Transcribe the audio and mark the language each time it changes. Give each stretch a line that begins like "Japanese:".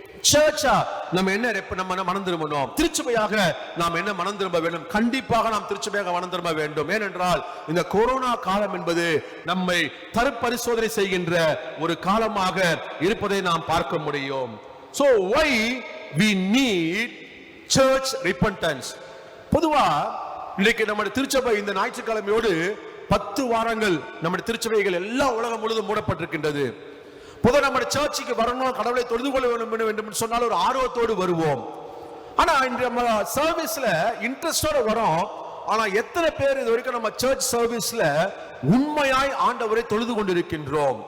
Tamil: சர்ச்சா நம்ம என்ன மனம் திரும்பணும், திருச்சபையாக நாம் என்ன மனம் திரும்ப வேண்டும்? கண்டிப்பாக நாம் திருச்சபையாக மனம் திரும்ப வேண்டும். ஏனென்றால் இந்த கொரோனா காலம் என்பது நம்மை தற்பரிசோதனை செய்கின்ற ஒரு காலமாக இருப்பதை நாம் பார்க்க முடியும்.
English: So why we need church repentance?
Tamil: பொதுவா இன்னைக்கு நம்முடைய திருச்சபை இந்த ஞாயிற்றுக்கிழமையோடு 10 வாரங்கள் நம்முடைய திருச்சபைகள் எல்லா உலகம் முழுவதும் மூடப்பட்டிருக்கின்றது. பொதுவாக நம்முடைய சர்ச்சுக்கு வரணும், கடவுளை தொழுது கொள்ள வேண்டும் என்று சொன்னால் ஒரு ஆர்வத்தோடு வருவோம். ஆனா இன்று நம்ம சர்வீஸ்ல இன்ட்ரெஸ்டோட வரோம். ஆனா எத்தனை பேர் இது வரைக்கும் நம்ம சர்ச் சர்வீஸ்ல உண்மையாய் ஆண்டவரை தொழுது கொண்டிருக்கின்றோம்?